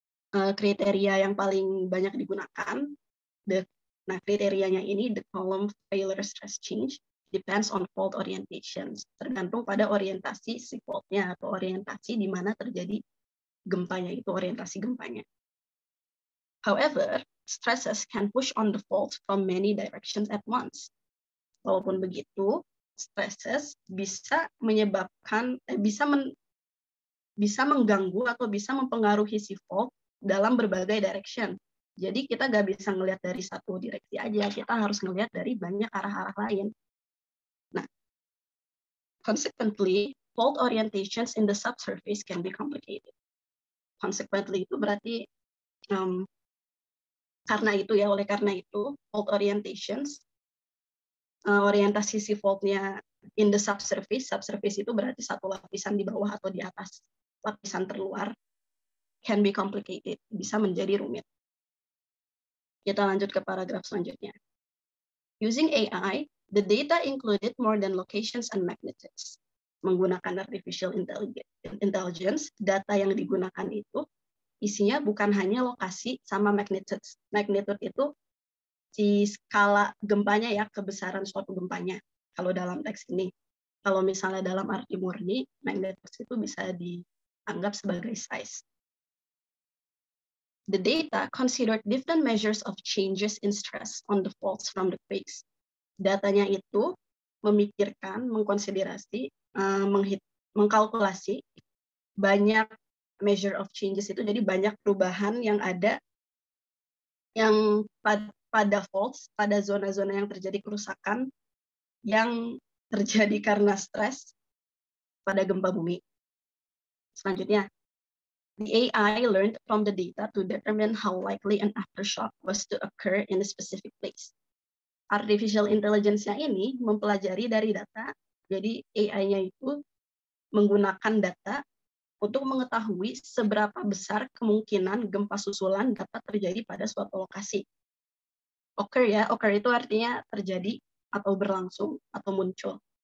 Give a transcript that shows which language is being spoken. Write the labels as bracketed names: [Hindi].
[Indonesian] Kriteria yang paling banyak digunakan, nah kriterianya ini, [English] the column failure stress change, depends on fault orientations. [Indonesian] Tergantung pada orientasi si faultnya atau orientasi di mana terjadi gempanya, itu orientasi gempanya. [English] However, stresses can push on the fault from many directions at once. [Indonesian] Walaupun begitu, stresses bisa menyebabkan, bisa mengganggu atau bisa mempengaruhi si fault dalam berbagai direction. Jadi kita nggak bisa ngelihat dari satu direksi aja, kita harus ngelihat dari banyak arah-arah lain. [English] Nah, consequently, fault orientations in the subsurface can be complicated. [Indonesian] Consequently itu berarti karena itu ya, oleh karena itu, fault orientations, orientasi si faultnya [English] in the subsurface [Indonesian] itu berarti satu lapisan di bawah atau di atas lapisan terluar, [English] can be complicated, [Indonesian] bisa menjadi rumit. Kita lanjut ke paragraf selanjutnya. [English] Using AI, the data included more than locations and magnitudes. [Indonesian] Menggunakan artificial intelligence, data yang digunakan itu isinya bukan hanya lokasi sama magnitude. Magnitude itu si skala gempanya ya, kebesaran suatu gempanya. Kalau dalam teks ini, kalau misalnya dalam arti murni, magnitude itu bisa dianggap sebagai size. [English] The data considered different measures of changes in stress on the faults from the quakes. [Indonesian] Datanya itu memikirkan, mengkonsiderasi, mengkalkulasi banyak [English] measure of changes [Indonesian] itu, jadi banyak perubahan yang ada yang pada faults, pada zona-zona yang terjadi kerusakan yang terjadi karena stres pada gempa bumi. [English] Selanjutnya, the AI learned from the data to determine how likely an aftershock was to occur in a specific place. [Indonesian] Artificial intelligence-nya ini mempelajari dari data, jadi AI-nya itu menggunakan data untuk mengetahui seberapa besar kemungkinan gempa susulan dapat terjadi pada suatu lokasi. Occur ya, occur itu artinya terjadi atau berlangsung atau muncul.